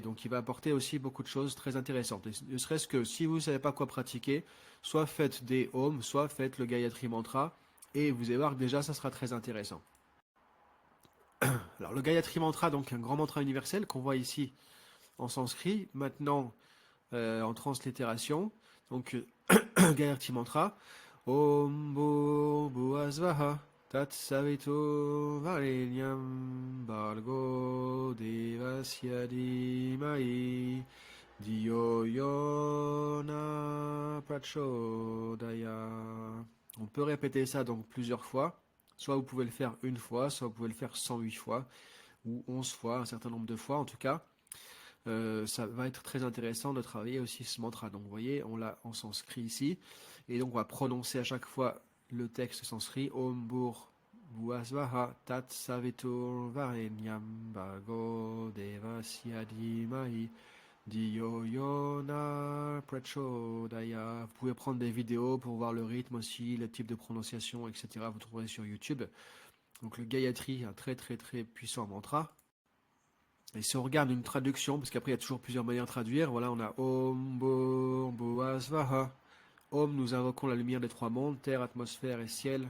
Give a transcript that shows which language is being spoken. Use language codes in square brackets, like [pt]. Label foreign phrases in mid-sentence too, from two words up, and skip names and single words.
[fr] Donc il va apporter aussi beaucoup de choses très intéressantes. Et ne serait-ce que si vous ne savez pas quoi pratiquer, soit faites des Om, soit faites le Gayatri Mantra, et vous allez voir que déjà ça sera très intéressant. Alors le Gayatri Mantra, donc un grand mantra universel qu'on voit ici en sanskrit, maintenant en translittération. [sa] Donc Gayatri Mantra, Om Bhuvasvaha Tat Savito Varenyam Bargo Devasya Dhimai Dhiyo Yona Prachodaya. [fr] On peut répéter ça donc plusieurs fois. Soit vous pouvez le faire une fois, soit vous pouvez le faire 108 fois, ou 11 fois, un certain nombre de fois en tout cas. Ça va être très intéressant de travailler aussi ce mantra. Donc vous voyez, on l'a en sanskrit ici, et donc on va prononcer à chaque fois le texte sanskrit [sa] Om Bhur Bhuvasvaha Tat Savitur Varenyam Bhargo Devasya Dhimai Dhiyo Yona Prachodaya. [fr] Vous pouvez prendre des vidéos pour voir le rythme aussi, le type de prononciation, etc. Vous trouverez sur YouTube. Donc le Gayatri, un très très très puissant mantra. Et si on regarde une traduction, parce qu'après il y a toujours plusieurs manières de traduire, voilà, on a [sa] Om Bhur Bhuvasvaha. [fr] Om, nous invoquons la lumière des trois mondes, terre, atmosphère et ciel.